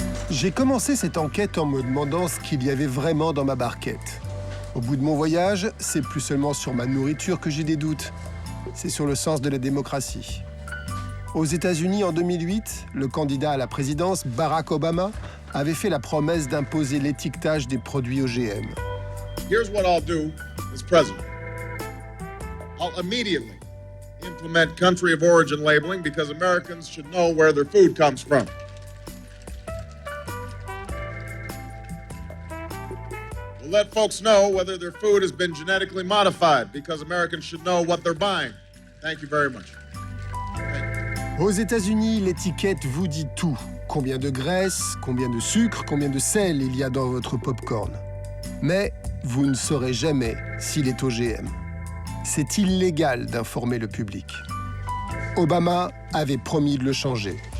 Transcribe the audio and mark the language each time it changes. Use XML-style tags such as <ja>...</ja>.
<fr>J'ai commencé cette enquête en me demandant ce qu'il y avait vraiment dans ma barquette. Au bout de mon voyage, c'est plus seulement sur ma nourriture que j'ai des doutes. C'est sur le sens de la démocratie. Aux États-Unis, en 2008, le candidat à la présidence, Barack Obama, avait fait la promesse d'imposer l'étiquetage des produits OGM.</fr> <en>Here's what I'll do as president. I'll immediately implement country of origin labeling because Americans should know where their food comes from. Let folks know whether their food has been genetically modified because Americans should know what they're buying. Thank you very much.</en> <fr>Aux États-Unis, l'étiquette vous dit tout. Combien de graisse, combien de sucre, combien de sel il y a dans votre popcorn. Mais vous ne saurez jamais s'il est OGM. C'est illégal d'informer le public. Obama avait promis de le changer.</fr>